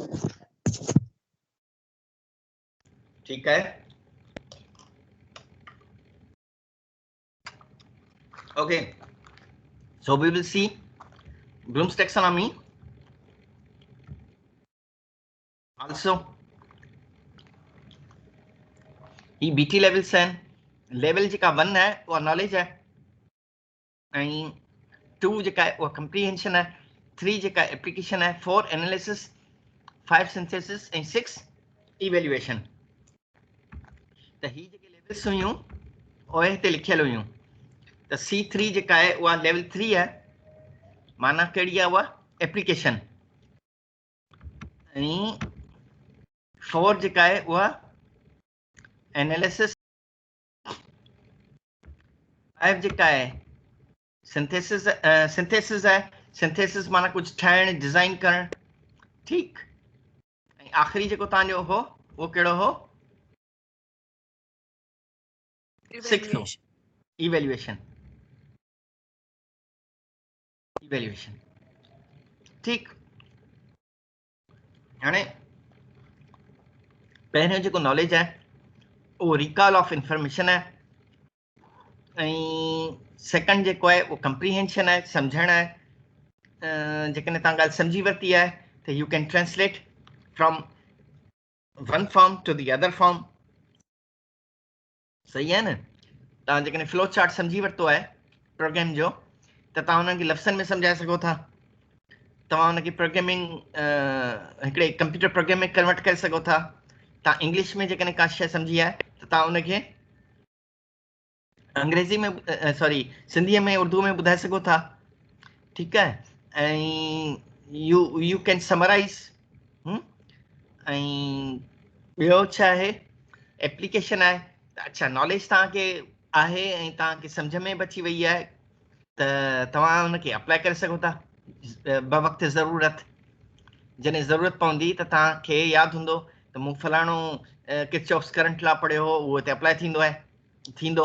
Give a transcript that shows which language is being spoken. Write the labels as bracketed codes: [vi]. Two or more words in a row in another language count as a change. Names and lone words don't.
[hi] ठीक है. [en] Okay, so we will see Bloom's taxonomy also. [sd] ही [en] BT levels [sd] आहिनि. लेवल जेका 1 है उहा नॉलेज है, ऐं 2 जेका है उहा कंप्रीहेंशन है, 3 जेका एप्लीकेशन है, 4 एनालिसिस, 5 सिंथेसिस ऐं 6 इवेल्युएशन. त ही जेके लेवल्स हुयूं उहे हिते लिखियल हुयूं. त C3 जेका है उहा लेवल 3 है, माना कहिड़ी आहे उहा एप्लीकेशन. ऐं 4 जेका है उहा एनालिसिस, 5 जेका है सिंथेसिस है. सिंथेसिस माना कुछ ठाहिण, डिजाइन करण. ठीक. ऐं आखिरी जेको तव्हांजो हो उहो कहिड़ो हो? 6 हो, इवेल्युएशन. ठीक. हाणे पहिरियों जेको नॉलेज है उहो [en] recall of information [sd] है, ऐं सेकंड जेको आहे उहो कंप्रीहेंशन आहे, सम्झण आहे. जेकॾहिं तव्हां ॻाल्हि सम्झी वरिती आहे त [en] you can translate from one form to the other form. [sd] सही आहे न? तव्हां जेकॾहिं [en] flow chart [sd] सम्झी वरितो आहे प्रोग्राम जो, त तव्हां हुननि खे लफ़्ज़नि में सम्झाए सघो था. तव्हां हुनखे प्रोग्रामिंग हिकिड़े [en] computer program [sd] में कन्वर्ट करे सघो था। तव्हां इंग्लिश में जेकॾहिं का शइ सम्झी आहे त तव्हां हुनखे अंग्रेज़ी में सॉरी सिंधीअ में उर्दू में ॿुधाए सघो था। ठीकु आहे, ऐं [en] you can summarize. [sd] ऐं ॿियो छा आहे, एप्लीकेशन आहे। अच्छा, नॉलेज तव्हांखे आहे ऐं तव्हांखे सम्झ में बि अची वई आहे त तव्हां हुनखे अप्लाई करे सघो था बवक़्ति ज़रूरत। जॾहिं ज़रूरत पवंदी त तव्हांखे यादि हूंदो त मूं फलाणो [en] Kirchhoff's current law [sd] पढ़ियो हो, उहो हिते अप्लाई थींदो।